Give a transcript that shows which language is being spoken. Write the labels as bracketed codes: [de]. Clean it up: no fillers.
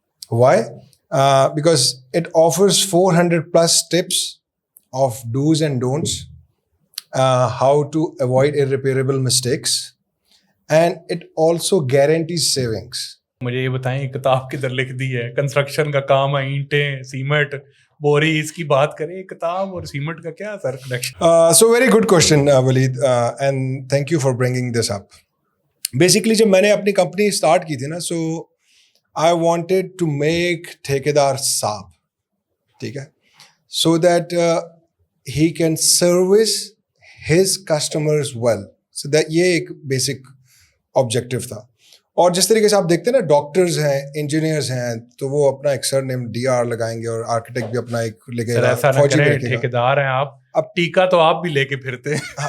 [en] Why? Because it offers 400+ tips of dos and don'ts, how to avoid irreparable mistakes, and it also guarantees savings. [ur] مجھے یہ بتائیں کتاب کدھر لکھ دی ہے؟ کنسٹرکشن کا کام ہے, اینٹیں, سیمنٹ, بوری, اس کی بات کریں, کتاب اور سیمنٹ کا کیا سر connection? [en] So very good question, Waleed, and thank you for bringing this up. Basically [ur] جب میں نے اپنی کمپنی اسٹارٹ کی تھی نا, [en] so I wanted to make thekedar sahib, [ur] ٹھیک ہے, [en] so that he can service his customers well. [ur] So that یہ ایک بیسک آبجیکٹو تھا. اور جس طریقے سے آپ دیکھتے ہیں نا, ڈاکٹرز ہیں, انجینئرز ہیں, تو وہ اپنا ایک سر نیم DR لگائیں گے, اور آرکیٹیکٹ بھی اپنا ایک لگے گا, فوجی بھی لگے گا. ٹھیکیدار ہیں آپ, اب ٹیکا تو آپ بھی لے کے پھرتے ہیں.